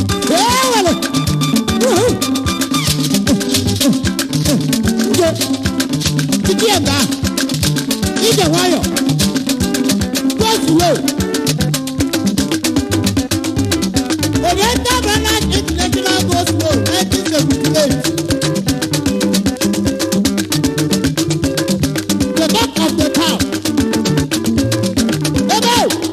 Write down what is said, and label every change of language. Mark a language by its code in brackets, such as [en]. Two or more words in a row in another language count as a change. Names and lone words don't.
[ig] Ee, wele. Uhu. Ije. Titi ya nga. Ije nwayọ. [en] Go slow. [ig] Onye ndị ọ bụ na [en] international go slow, [ig] nineteen seventy-eight. [en] The talk of the town. [ig] Ebe o.